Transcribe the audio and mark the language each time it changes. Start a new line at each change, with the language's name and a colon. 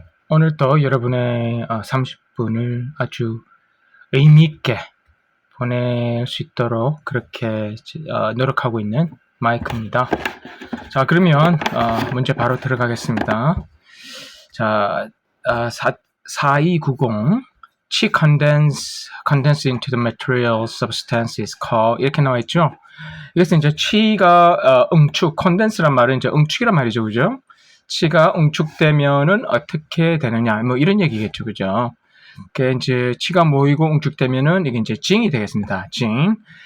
Korean: 오늘도 여러분의 30분을 아주 의미 있게 보낼 수 있도록 그렇게 노력하고 있는 마이크입니다. 자, 그러면 문제 바로 들어가겠습니다.
English: 자, 4290 Qi condense into the material substance is called
Korean: 이렇게 나와 있죠. 이것은 이제 Qi가 응축, condense란 말은 이제 응축이란 말이죠, 그죠? 치가 응축되면은 어떻게 되느냐, 뭐 이런 얘기겠죠, 그죠? 그 이제 치가 모이고 응축되면은 이게 이제 징이 되겠습니다. 징.